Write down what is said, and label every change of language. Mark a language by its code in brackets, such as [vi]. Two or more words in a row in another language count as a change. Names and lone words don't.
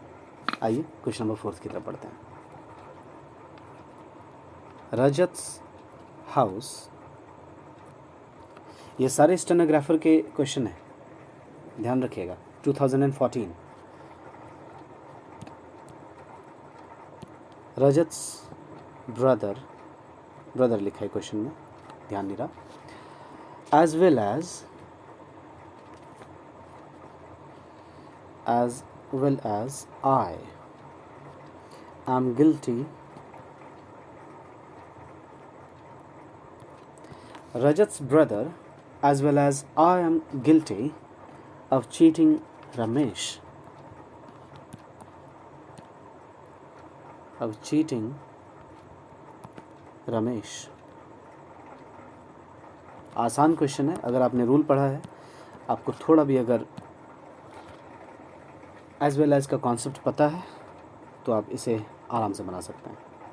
[hi] आइए [en] question number [hi] 4 की तरफ बढ़ते हैं। रजत्स हाउस, ये सारे स्टेनोग्राफर के क्वेश्चन हैं, ध्यान रखिएगा। 2014 [en] Rajat's brother [hi] लिखा है क्वेश्चन में, ध्यान नहीं रहा। [en] as well as I am guilty, Rajat's brother, as well as I am guilty of cheating Ramesh. [hi] आसान क्वेश्चन है। अगर आपने रूल पढ़ा है, आपको थोड़ा भी अगर [en] as well as [hi] का कॉन्सेप्ट पता है, तो आप इसे आराम से बना सकते हैं।